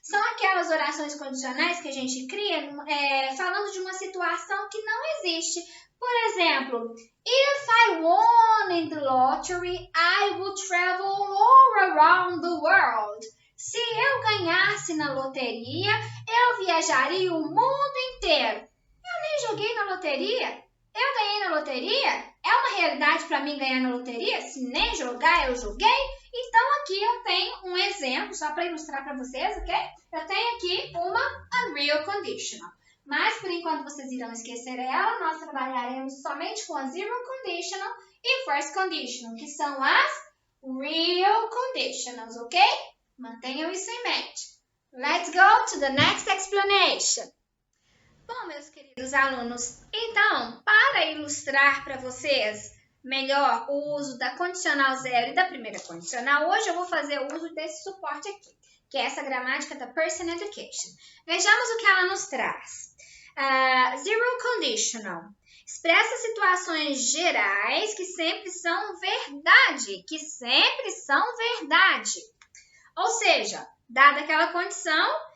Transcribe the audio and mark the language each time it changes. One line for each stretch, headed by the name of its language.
Portuguese: São aquelas orações condicionais que a gente cria falando de uma situação que não existe. Por exemplo,
English: if I won in the lottery, I would travel all around the world.
Portuguese: Se eu ganhasse na loteria, eu viajaria o mundo inteiro. Eu nem joguei na loteria. Eu ganhei na loteria? É uma realidade para mim ganhar na loteria? Se nem jogar, eu joguei? Então, aqui eu tenho um exemplo, só para ilustrar para vocês, ok? Eu tenho aqui uma unreal conditional. Mas, por enquanto, vocês irão esquecer ela. Nós trabalharemos somente com a zero conditional e first conditional, que são as real conditionals, ok? Mantenham isso em mente.
English: Let's go to the next explanation.
Portuguese: Bom, meus queridos alunos, então, para ilustrar para vocês melhor o uso da condicional zero e da primeira condicional, hoje eu vou fazer o uso desse suporte aqui, que é essa gramática da Person Education. Vejamos o que ela nos traz. Zero conditional expressa situações gerais que sempre são verdade, Ou seja, dada aquela condição,